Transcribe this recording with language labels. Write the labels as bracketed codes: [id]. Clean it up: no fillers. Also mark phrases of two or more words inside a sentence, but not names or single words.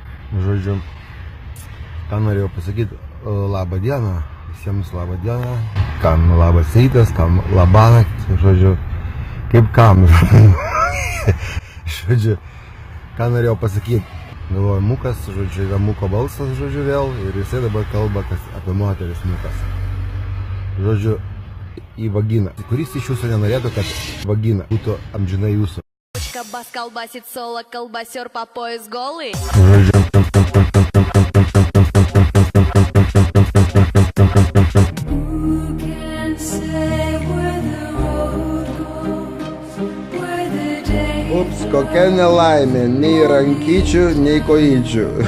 [lt] Žodžiu, ką norėjau pasakyti, labą dieną, visiems labą dieną, kam labas rytas, kam labanakt, žodžiu, kaip kam, žodžiu, ką norėjau pasakyti, galvoju, Mukas, žodžiu, yra Muko balsas, žodžiu, vėl, ir jisai dabar kalba apie moteris Mukas, žodžiu, į vaginą, kuris iš jūsų nenorėtų, kad vagina būtų amžinai jūsų. [ru] Бас колбасит соло, колбасер по пояс голый. [lt] Ups, kokia nelaimė, nei rankyčių, nei kojyčių.